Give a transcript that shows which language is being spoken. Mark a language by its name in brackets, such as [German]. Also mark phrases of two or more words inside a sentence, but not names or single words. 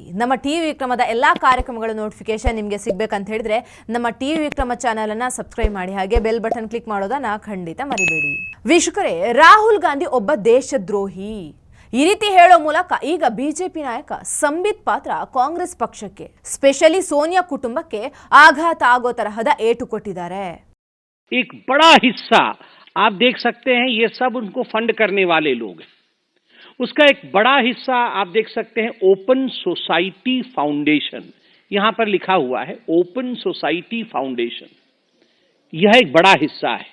[Kannada] ನಮ್ಮ ಟಿವಿ ವಿಕ್ರಮದ ಎಲ್ಲಾ ಕಾರ್ಯಕ್ರಮಗಳ ನೋಟಿಫಿಕೇಶನ್ ನಿಮಗೆ ಸಿಗಬೇಕಂತ ಹೇಳಿದ್ರೆ ನಮ್ಮ ಟಿವಿ ವಿಕ್ರಮ ಚಾನೆಲ್ ಅನ್ನು ಸಬ್ಸ್ಕ್ರೈಬ್ ಮಾಡಿ, ಹಾಗೆ [English] bell button click [Kannada] ಮಾಡೋದನ್ನ ಖಂಡಿತ ಮರಿಬೇಡಿ. ವೀಕ್ಷಕರೇ, ರಾಹುಲ್ ಗಾಂಧಿ ಒಬ್ಬ ದೇಶದ್ರೋಹಿ ಈ ರೀತಿ ಹೇಳೋ ಮೂಲಕ ಈಗ ಬಿಜೆಪಿ ನಾಯಕ ಸಂಬಿತ್ ಪಾತ್ರ ಕಾಂಗ್ರೆಸ್ ಪಕ್ಷಕ್ಕೆ, ಸ್ಪೆಷಲಿ ಸೋನಿಯಾ ಕುಟುಂಬಕ್ಕೆ ಆಘಾತ ಆಗೋ ತರಹದ ಏಟು ಕೊಟ್ಟಿದ್ದಾರೆ. [Hindi] एक बड़ा हिस्सा आप देख सकते हैं, ये सब उनको फंड करने वाले लोग हैं. उसका एक बड़ा हिस्सा आप देख सकते हैं ओपन सोसाइटी फाउंडेशन, यहां पर लिखा हुआ है ओपन सोसाइटी फाउंडेशन. यह एक बड़ा हिस्सा है.